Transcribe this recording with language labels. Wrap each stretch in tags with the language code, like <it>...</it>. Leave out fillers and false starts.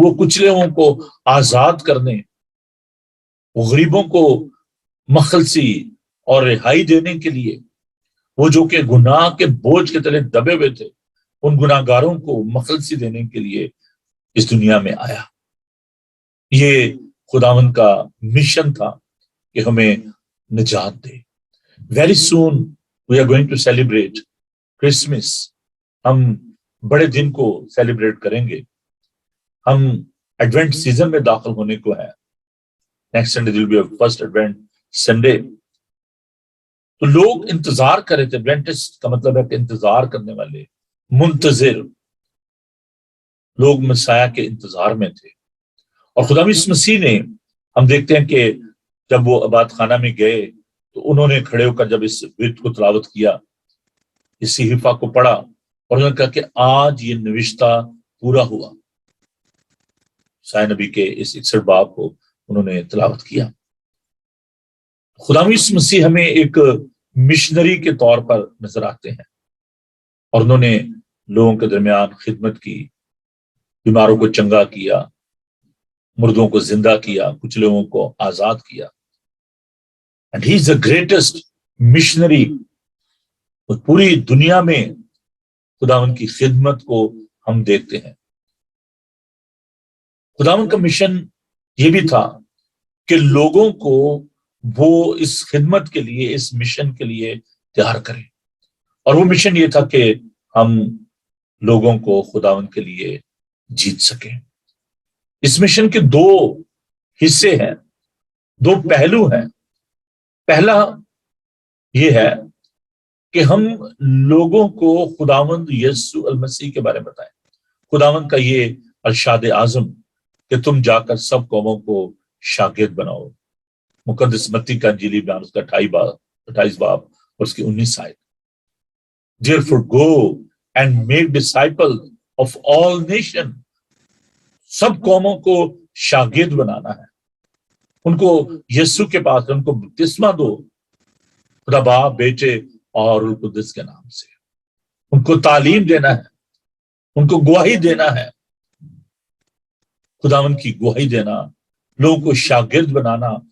<ur>وہ کچلے کو آزاد کرنے، وہ غریبوں کو مخلصی اور رہائی دینے کے لیے، وہ جو کہ گناہ کے بوجھ کے تلے دبے ہوئے تھے، ان گناہ گاروں کو مخلصی دینے کے لیے اس دنیا میں آیا. یہ خداوند کا مشن تھا کہ ہمیں نجات دے.</ur> <en>Very soon we are going to celebrate Christmas.</en> <ur>ہم بڑے دن کو سیلیبریٹ کریں گے. ہم ایڈوینٹ سیزن میں داخل ہونے کو ہے.</ur> <en>Next Sunday will be our first Advent Sunday.</en> <ur>تو لوگ انتظار کر رہے تھے. ایڈوینٹسٹ کا مطلب ہے کہ انتظار کرنے والے، منتظر لوگ مسیح کے انتظار میں تھے. اور خدا یسوع مسیح نے، ہم دیکھتے ہیں کہ جب وہ عبادت خانہ میں گئے تو انہوں نے کھڑے ہو کر جب اس ورد کو تلاوت کیا، اس صحیفہ کو پڑھا اور انہوں نے کہا کہ آج یہ نوشتہ پورا ہوا. یسایا نبی کے اس 61 باب کو انہوں نے تلاوت کیا. خدا یسوع مسیح ہمیں ایک مشنری کے طور پر نظر آتے ہیں اور انہوں نے لوگوں کے درمیان خدمت کی، بیماروں کو چنگا کیا، مردوں کو زندہ کیا، کچھ لوگوں کو آزاد کیا.</ur> <en>And he is the greatest missionary.</en> <ur>پوری دنیا میں خداوند کی خدمت کو ہم دیکھتے ہیں. خداوند کا مشن یہ بھی تھا کہ لوگوں کو وہ اس خدمت کے لیے، اس مشن کے لیے تیار کریں. اور وہ مشن یہ تھا کہ ہم لوگوں کو خداوند کے لیے جیت سکیں. اس مشن کے دو حصے ہیں، دو پہلو ہیں. پہلا یہ ہے کہ ہم لوگوں کو خداوند یسوع المسیح کے بارے میں بتائیں. خداوند کا یہ ارشاد اعظم کہ تم جا کر سب قوموں کو شاگرد بناؤ. مقدس متی کا انجیلی بیان اس کا 28 باب اور اس کی 19 آیت.</ur> <en>Therefore go and make disciples of all nations.</en> <ur>سب قوموں کو شاگرد بنانا ہے، ان کو یسوع کے پاس، ان کو بپتسمہ دو خدا باپ، بیٹے اور روح القدس کے نام سے. ان کو تعلیم دینا ہے، ان کو گواہی دینا ہے، خداوند کی گواہی دینا، لوگوں کو شاگرد بنانا.</ur>